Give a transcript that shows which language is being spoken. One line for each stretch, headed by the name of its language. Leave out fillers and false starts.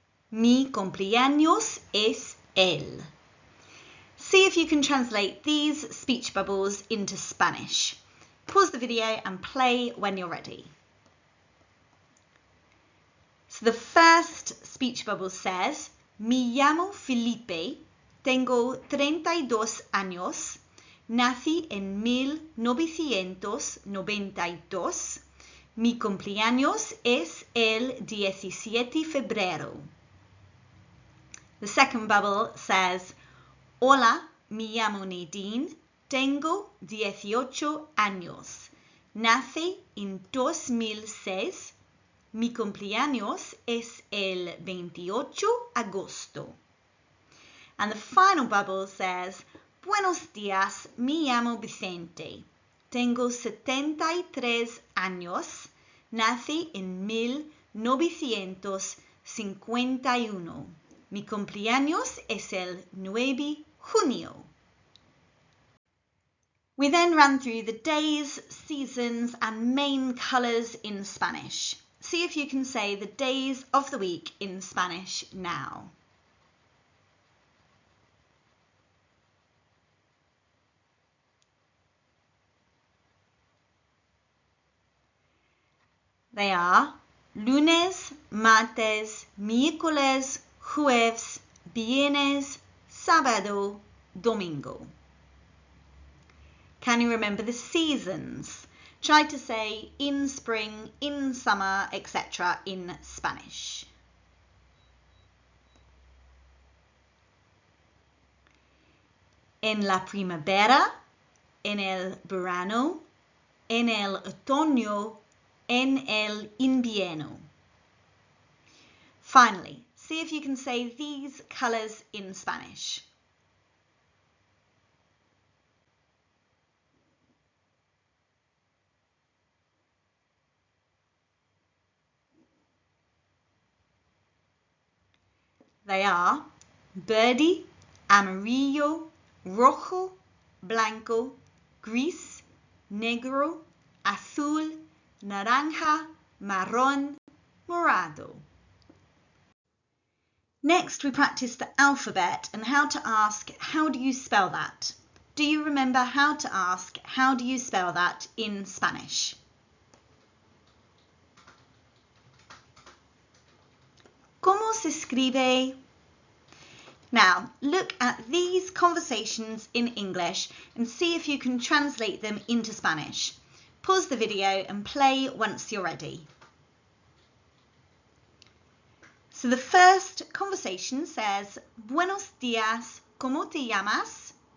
Spanish: Mi cumpleaños es el.
English: See if you can translate these speech bubbles into Spanish. Pause the video and play when you're ready. So the first speech bubble says,
Spanish: Me llamo Felipe, tengo 32 años, nací en 1992, mi cumpleaños es el 17 de febrero.
English: The second bubble says,
Spanish: Hola, me llamo Nadine, tengo 18 años, nací en 2006, mi cumpleaños es el 28 de agosto.
English: And the final bubble says,
Spanish: Buenos días, me llamo Vicente, tengo 73 años, nací en 1951. Mi cumpleaños es el 9 de junio.
English: We then ran through the days, seasons, and main colours in Spanish. See if you can say the days of the week in Spanish now. They are
Spanish: lunes, martes, miércoles, jueves, viernes, sábado, domingo.
English: Can you remember the seasons? Try to say in spring, in summer, etc. in Spanish.
Spanish: En la primavera, en el verano, en el otoño, en el invierno.
English: Finally, see if you can say these colours in Spanish. They are
Spanish: verde, amarillo, rojo, blanco, gris, negro, azul, naranja, marrón, morado.
English: Next, we practice the alphabet and how to ask, how do you spell that? Do you remember how to ask, how do you spell that in Spanish?
Spanish: ¿Cómo se escribe?
English: Now, look at these conversations in English and see if you can translate them into Spanish. Pause the video and play once you're ready. So the first conversation says,
Spanish: Buenos días, ¿cómo te llamas?